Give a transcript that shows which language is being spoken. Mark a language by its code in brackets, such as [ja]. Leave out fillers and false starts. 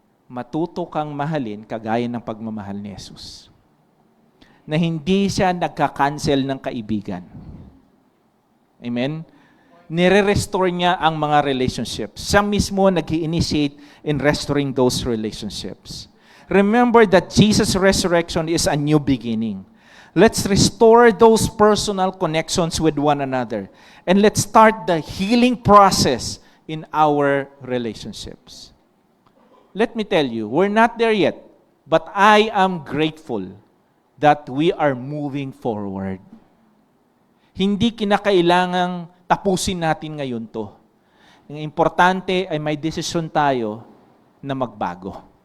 [tl] Matuto kang mahalin kagaya ng pagmamahal ni Jesus. Na hindi siya nagka-cancel ng kaibigan. Amen? Nire-restore niya ang mga relationships. Siya mismo nag-i-initiate [en] in restoring those relationships. Remember that Jesus' resurrection is a new beginning. Let's restore those personal connections with one another. And let's start the healing process in our relationships. Let me tell you, we're not there yet, but I am grateful that we are moving forward. [tl] Hindi kinakailangang tapusin natin ngayon to. Ang importante ay may desisyon tayo na magbago.